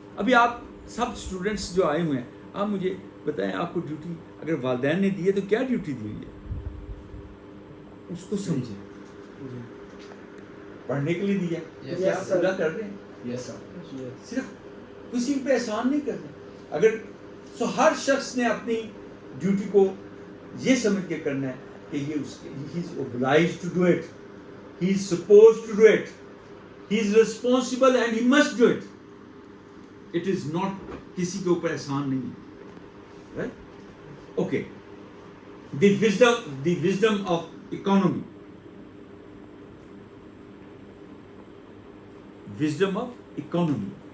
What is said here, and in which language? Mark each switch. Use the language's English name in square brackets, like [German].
[Urdu] ابھی آپ سب اسٹوڈنٹس جو آئے ہوئے ہیں, آپ مجھے بتائیں آپ کو ڈیوٹی اگر والدین نے دی ہے تو کیا ڈیوٹی دی ہوئی ہے؟ اس کو سمجھیں. پڑھنے کے لیے دی ہے, پورا کر رہے ہیں, صرف کسی پہ احسان نہیں کر رہے. اگر سو ہر شخص نے اپنی ڈیوٹی کو یہ سمجھ کے کرنا ہے کہ یہ اس کے, [English] he is obliged to do it, he is supposed to do it, he is responsible and he must do it. It is not [Urdu] کسی کے اوپر احسان نہیں ہے. [English] Right? Okay. The wisdom of economy. Wisdom of economy.